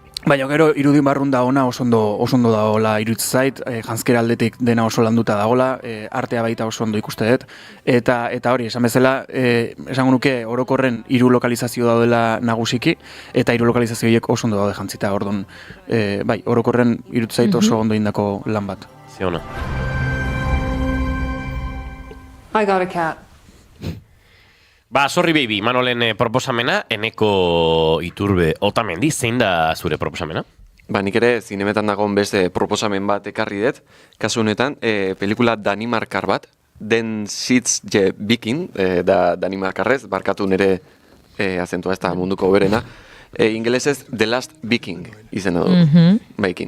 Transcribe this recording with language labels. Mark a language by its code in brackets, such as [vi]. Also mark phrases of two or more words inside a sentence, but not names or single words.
[eu] Baina gero irudin barrun da ona oso ondo dagoela iruditzen zait, janzkera aldetik dena oso landuta dagoela, artea baita oso ondo ikuste dut, eta hori, esan bezala, esango nuke orokorren 3 lokalizazio daudela nagusiki, eta 3 lokalizazio horiek oso ondo daude jantzita, orduan, orokorren iruditzen zait oso ondo indako lan bat. Zeona. [en] I got a cat. Sorry Baby, [eu] Manolen proposamena, Eneko Iturbe Otamendi, zein da zure proposamena? Nik ere zinemetan dagoen beste proposamen bat ekarri dut, kasu honetan, pelikula Danimarkar bat, Den Sidje Viking, da Danimarkarrez, barkatu nire azentua ez da munduko berena, ingelesez The Last Viking izena du, Viking.